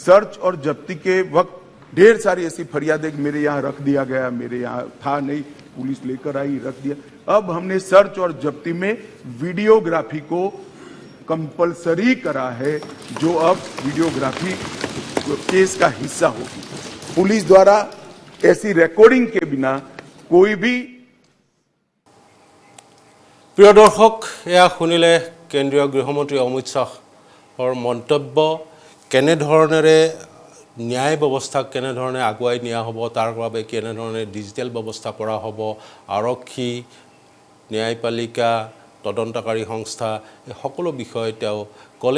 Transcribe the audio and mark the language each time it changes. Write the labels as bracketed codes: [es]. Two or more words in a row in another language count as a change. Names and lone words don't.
[hi] सर्च और जब्ती के वक्त ढेर सारी ऐसी फरियादें मेरे यहाँ रख दिया गया, मेरे यहाँ था नहीं, पुलिस लेकर आई, रख दिया। अब हमने सर्च और जब्ती में वीडियोग्राफी को कंपलसरी करा है, जो अब वीडियोग्राफी केस का हिस्सा होगी। पुलिस द्वारा ऐसी रिकॉर्डिंग के बिना कोई भी। [as] প্ৰিয় দৰ্শক, এয়া শুনিলে কেন্দ্ৰীয় গৃহমন্ত্ৰী অমিত শ্বাহৰ মন্তব্য। কেনেধৰণেৰে ন্যায় ব্যৱস্থাক কেনেধৰণে আগুৱাই নিয়া হ'ব, তাৰ বাবে কেনেধৰণে ডিজিটেল ব্যৱস্থা কৰা হ'ব, আৰক্ষী, ন্যায়পালিকা, তদন্তকাৰী সংস্থা, এই সকলো বিষয় তেওঁ ক'লে।